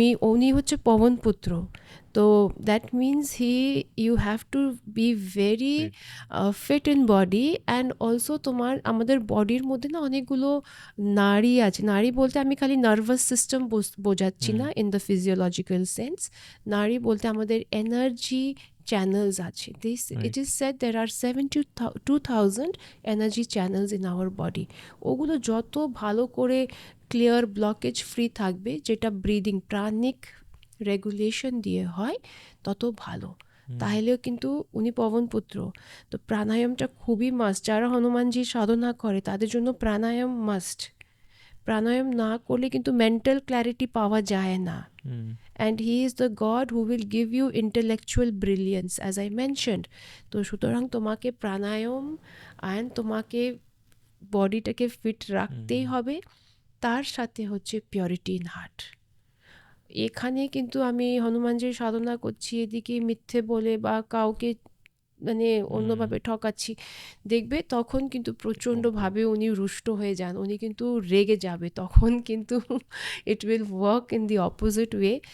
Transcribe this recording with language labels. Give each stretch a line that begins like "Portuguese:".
Bangla: উনি হচ্ছে পবন পুত্র, তো
English: that means you have to be very fit in body and also
Bangla: আমাদের বডির মধ্যে না অনেকগুলো নাড়ি আছে। নাড়ি বলতে আমি খালি নার্ভাস সিস্টেম বোঝাচ্ছি না
English: In the physiological sense.
Bangla: নাড়ি বলতে আমাদের এনার্জি channels আছে।
English: It is said there are 72,000 energy channels in our body.
Bangla: ওগুলো যত ভালো করে ক্লিয়ার ব্লকেজ ফ্রি থাকবে, যেটা ব্রিদিং প্রাণিক রেগুলেশন দিয়ে হয়, তত ভালো। তাহলেও কিন্তু উনি পবন পুত্র, তো প্রাণায়ামটা খুবই মাস্ট। যারা হনুমানজি সাধনা করে তাদের জন্য প্রাণায়াম মাস্ট। প্রাণায়াম না করলে কিন্তু মেন্টাল ক্ল্যারিটি পাওয়া যায় না।
English: And he is the God who will give you intellectual brilliance, as I mentioned.
Bangla: তো সুতরাং তোমাকে প্রাণায়াম and তোমাকে বডিটাকে ফিট রাখতেই হবে, তার সাথে হচ্ছে
English: Purity in heart.
Bangla: এখানে কিন্তু আমি হনুমানজির সাধনা করছি, এদিকে মিথ্যে বলে বা কাউকে মানে অন্যভাবে ঠকাচ্ছি, দেখবে তখন কিন্তু প্রচণ্ডভাবে উনি রুষ্ট হয়ে যান, উনি কিন্তু রেগে যাবে, তখন কিন্তু
English: It will work in the opposite way.